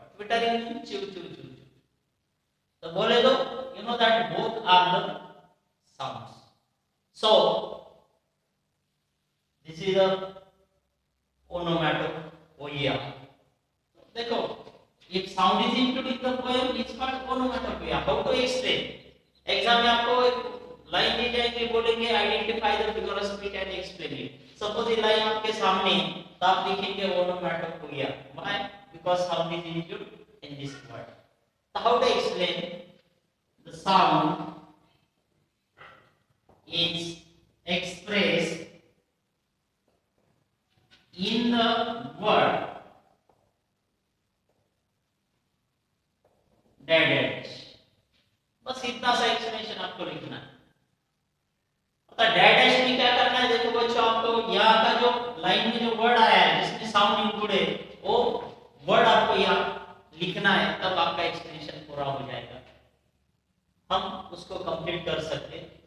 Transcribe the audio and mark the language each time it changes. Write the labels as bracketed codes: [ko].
[en] Twittering means choo choo choo. [hi] तो बोले तो [en] you know that both are the sounds. So this is the onomatopoeia. देखो, if sound is included in the poem, it's called onomatopoeia. How to explain? [hi] Exam में आपको एक line दी जाएगी, बोलेंगे [en] Identify the figure of speech and explain it. [hi] Suppose ये line आपके सामने, तो आप लिखेंगे ओनोमैटोपोइया। Why? [en] Because sound is included in this word. So how to explain the sound is expressed in the word dash। [hi] बस इतना सा एक्सप्लेनेशन आपको लिखना है। पता डैश में क्या करना है? देखो बच्चों, आपको यहाँ का जो लाइन में जो वर्ड आया है जिसमें साउंड इंक्लूड है, वो वर्ड आपको यहाँ लिखना है, तब आपका एक्सप्लेनेशन पूरा हो जाएगा, हम उसको कंप्लीट कर सकते हैं।